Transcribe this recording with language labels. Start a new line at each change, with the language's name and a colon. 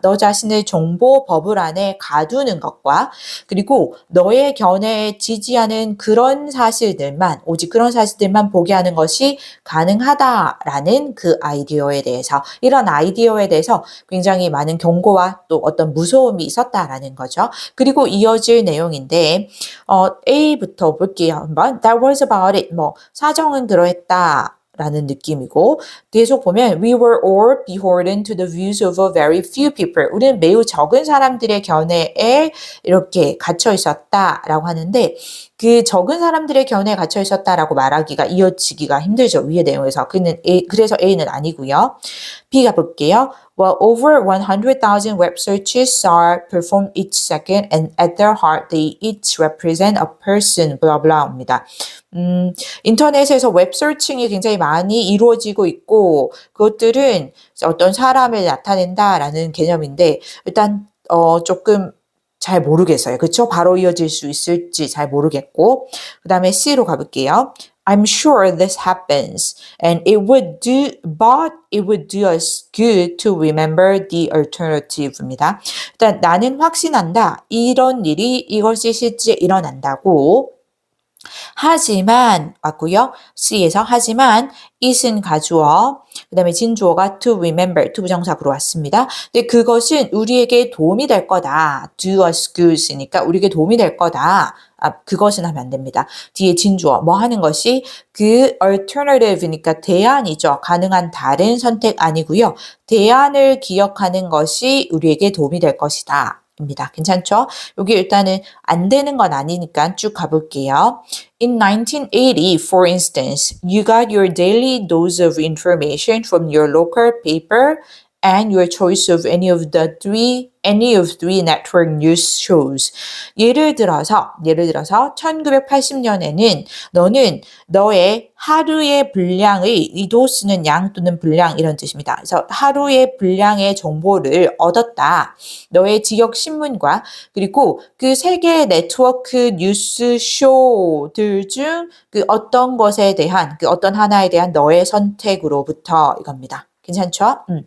Korean: 너 자신을 정보 버블 안에 가두는 것과 그리고 너의 견해에 지지하는 그런 사실들만 오직 그런 사실들만 보게 하는 것이 가능하다라는 그 아이디어에 대해서 이런 아이디어에 대해서 굉장히 많은 경고와 또 어떤 무서움이 있었다라는 거죠. 그리고 이어질 내용인데 A부터 볼게요. 한번
English: That was about it.
Korean: 뭐 사정은 그러했다. 라는 느낌이고 계속 보면
English: we were all beholden to the views of a very few people.
Korean: 우리는 매우 적은 사람들의 견해에 이렇게 갇혀 있었다라고 하는데 그 적은 사람들의 견해에 갇혀 있었다라고 말하기가 이어지기가 힘들죠. 위의 내용에서. 그래서 A는 아니고요. B 가볼게요.
English: Well, over 100,000 web searches are performed each second and at their heart they each represent a person, blah blah입니다.
Korean: 인터넷에서 웹 서칭이 굉장히 많이 이루어지고 있고 그것들은 어떤 사람을 나타낸다라는 개념인데 일단 조금 잘 모르겠어요. 그렇죠? 바로 이어질 수 있을지 잘 모르겠고 그 다음에 C로 가볼게요.
English: I'm sure this happens and it would do us good to remember the alternative입니다.
Korean: 일단 나는 확신한다. 이런 일이 이것이 실제 일어난다고 하지만 맞고요. C에서 하지만 it은 가주어 그 다음에 진주어가 to remember to 부정사구로 왔습니다. 근데 그것은 우리에게 도움이 될 거다.
English: do us good
Korean: 이니까 우리에게 도움이 될 거다. 그것은 하면 안 됩니다. 뒤에 진주어 뭐 하는 것이 그 alternative니까 대안이죠. 가능한 다른 선택 아니고요. 대안을 기억하는 것이 우리에게 도움이 될 것이다. 입니다. 괜찮죠? 여기 일단은 안 되는 건 아니니까 쭉 가볼게요.
English: In 1980, for instance, you got your daily dose of information from your local paper and your choice of any of three network news shows.
Korean: 예를 들어서 1980년에는 너는 너의 하루의 분량의 이 도스는 양 또는 분량 이런 뜻입니다. 그래서 하루의 분량의 정보를 얻었다. 너의 지역 신문과 그리고 그 세계 네트워크 뉴스 쇼들 중 그 어떤 것에 대한 그 어떤 하나에 대한 너의 선택으로부터 이겁니다. 괜찮죠?